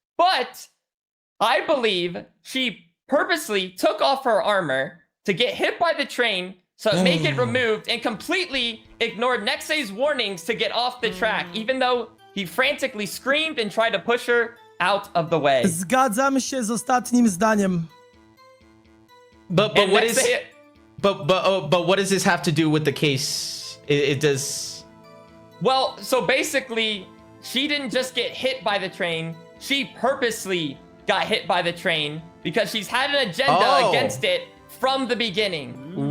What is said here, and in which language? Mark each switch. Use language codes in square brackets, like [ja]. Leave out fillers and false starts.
[en] But I believe she purposely took off her armor to get hit by the train, so make it removed, and completely ignored Nexe's warnings to get off the track, even though he frantically screamed and tried to push her out of the way. [pl] Zgadzam się z ostatnim zdaniem. [en] But what is? But what does this have to do with the case? It does. Well, so basically, she didn't just get hit by the train. She purposely got hit by the train because she's had an agenda against it from the beginning.